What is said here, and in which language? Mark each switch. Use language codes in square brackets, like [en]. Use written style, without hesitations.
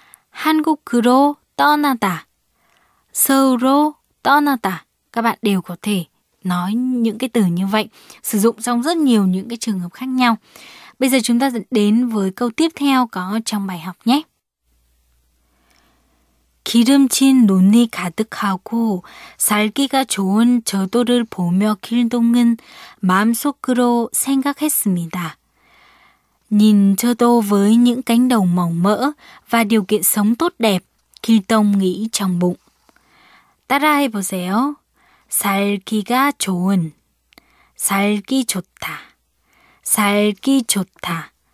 [ko] 한국으로 떠나다. 서울로 떠나다. [vi] Các bạn đều có thể nói những cái từ như vậy, sử dụng trong rất nhiều những cái trường hợp khác nhau. Bây giờ chúng ta đến với câu tiếp theo có trong bài học nhé. [ko] 기름진 눈이 가득하고 살기가 좋은 저도를 보며 길동은 마음속으로 생각했습니다. [vi] Nhìn 저도 với những cánh đồng màu mỡ và điều kiện sống tốt đẹp, 길동 nghĩ trong bụng. [ko] 따라해보세요. 살기가 좋은. 살기 좋다. 살기 좋다.